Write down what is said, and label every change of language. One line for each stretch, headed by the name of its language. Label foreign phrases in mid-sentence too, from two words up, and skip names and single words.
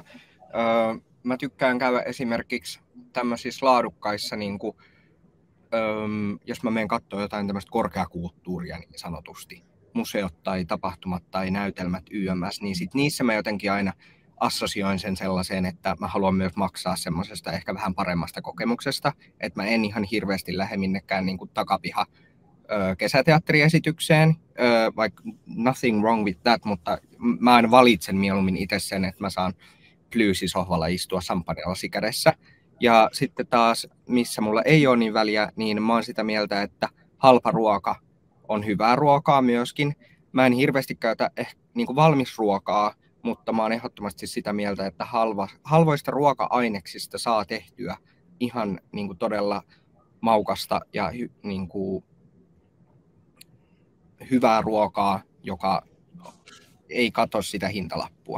Finnish: Mä tykkään käydä esimerkiksi tämmöisissä laadukkaissa niin kuin, jos mä menen katsomaan jotain tämmöistä korkeakulttuuria niin sanotusti, museot tai tapahtumat tai näytelmät YMS, niin sit niissä mä jotenkin aina assosioin sen sellaiseen, että mä haluan myös maksaa semmoisesta ehkä vähän paremmasta kokemuksesta, että mä en ihan hirveästi lähde minnekään niin kuin takapiha kesäteatteriesitykseen, vaikka
English: nothing wrong with that,
Finnish: mutta mä aina valitsen mieluummin itse sen, että mä saan plyysisohvalla istua samppanilasi kädessä. Ja sitten taas, missä mulla ei ole niin väliä, niin mä oon sitä mieltä, että halpa ruoka on hyvää ruokaa myöskin. Mä en hirveästi käytä niin kuin valmisruokaa, mutta mä oon ehdottomasti sitä mieltä, että halvoista ruoka-aineksista saa tehtyä ihan niin kuin todella maukasta ja niin kuin hyvää ruokaa, joka ei katso sitä hintalappua.